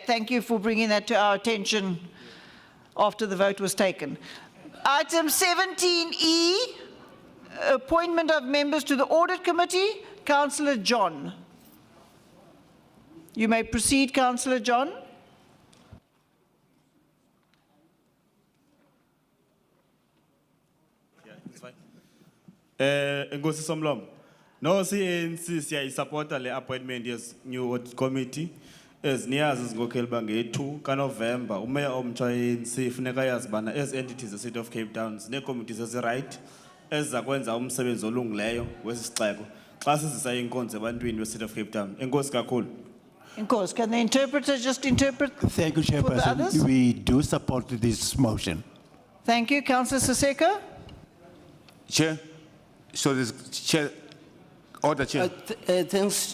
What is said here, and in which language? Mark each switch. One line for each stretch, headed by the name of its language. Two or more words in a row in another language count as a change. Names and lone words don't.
English: Thank you for bringing that to our attention after the vote was taken. Item 17E, appointment of members to the Audit Committee. Councillor John. You may proceed, Councillor John.
Xhosa: Nkosi Somlomo. No ANC siyayisupporta le appointment yes
English: new audit committee
Xhosa: eziniyazi izinkokheli bange-2 kaNovember umeya omtsha ANC funeka yazi bana
English: as entities the city of Cape Town
Xhosa: zine-committees ezi-right ezizakwenza umsebenzi olungileyo wesi sixeko xa sizisa inkonzo ebantwini we-city of Cape Town. Enkosi kakhulu.
English: Of course, can the interpreter just interpret? Thank you, for the Chairperson. others? We do support this motion. Thank you, Councillor Siseko. Chair, so this Chair, order, Chair. Thanks,